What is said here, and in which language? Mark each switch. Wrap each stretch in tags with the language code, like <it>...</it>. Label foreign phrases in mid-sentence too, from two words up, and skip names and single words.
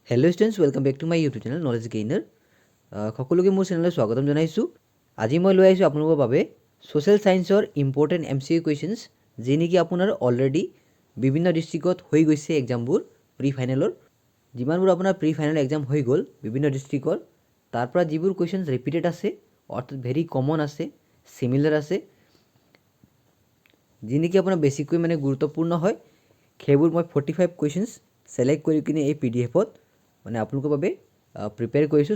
<en>Hello students welcome back to my YouTube channel Knowledge Gainer</en> <as>সকলোকে মোৰ চেনেললৈ স্বাগতম জনাইছোঁ। আজি মই লৈ আহিছোঁ আপোনালোকৰ বাবে</as> <en>social science important MCQ questions</en> <as>যি নেকি আপোনাৰ অলৰেডি বিভিন্ন ডিষ্ট্ৰিক্টত হৈ গৈছে এক্সামবোৰ</as> <en>pre final</en> <as>যিমানবোৰ আপোনাৰ</as> <en>pre final exam</en> <as>হৈ গ'ল বিভিন্ন ডিষ্ট্ৰিক্টৰ তাৰ পৰা যিবোৰ কুৱেশ্যনছ ৰিপিটেড আছে অৰ্থাৎ</as> <en>very common</en> <as>আছে সিমিলাৰ আছে যি নেকি আপোনাৰ বেছিকৈ মানে গুৰুত্বপূৰ্ণ হয় সেইবোৰ মই 45</as> <en>questions select</en> <as>কৰি কিনে এই PDF-ত মানে আপোনালোকৰ বাবে প্ৰিপেয়াৰ কৰিছোঁ।</as>